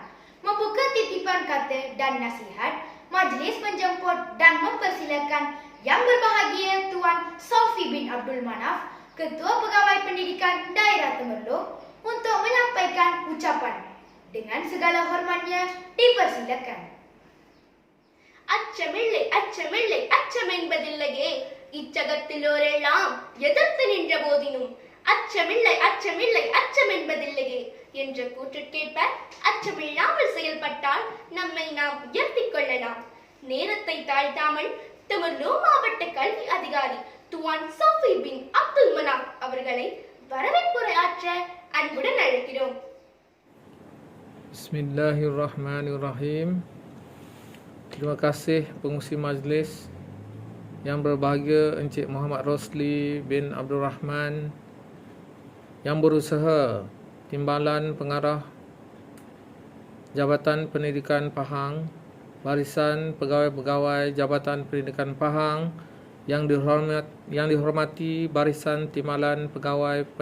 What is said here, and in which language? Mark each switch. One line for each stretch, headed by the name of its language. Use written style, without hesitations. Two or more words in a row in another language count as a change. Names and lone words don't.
Malay: Membuka titipan kata dan nasihat, majlis menjemput dan mempersilakan Yang berbahagia Tuan Sofi bin Abdul Manaf, Ketua Pegawai Pendidikan Daerah Temerloh, untuk menyampaikan ucapan. Dengan segala hormatnya, dipersilakan.
Tamil: அச்சமில்லை அச்சம் என்பதில்லையே இச்சகத்திலோரெல்லாம் எதிர்த்து நின்ற போதினும் அச்சமில்லை அச்சம் என்பதில்லையே என்ற கூற்றுக்கேற்ப அச்சமில்லாமல் செயல்பட்டால் நம்மை நாம் உயர்த்திக் கொள்ளலாம். நேரத்தை தாழ்த்தாமல் தெமர்லோ மாவட்ட கல்வி அதிகாரி துவான் சஃபி பின் அப்துல் மனாப் அவர்களை வரவேற்புரையாற்ற அன்புடன் அழைக்கிறோம்.
Arabic: بسم الله الرحمن الرحيم.
Malay: Terima kasih pengurusi majlis yang berbahagia Encik Muhammad Rosli bin Abdul Rahman yang berusaha Timbalan Pengarah Jabatan Pendidikan Pahang, Barisan Pegawai-Pegawai Jabatan Pendidikan Pahang yang dihormati Barisan Timbalan Pegawai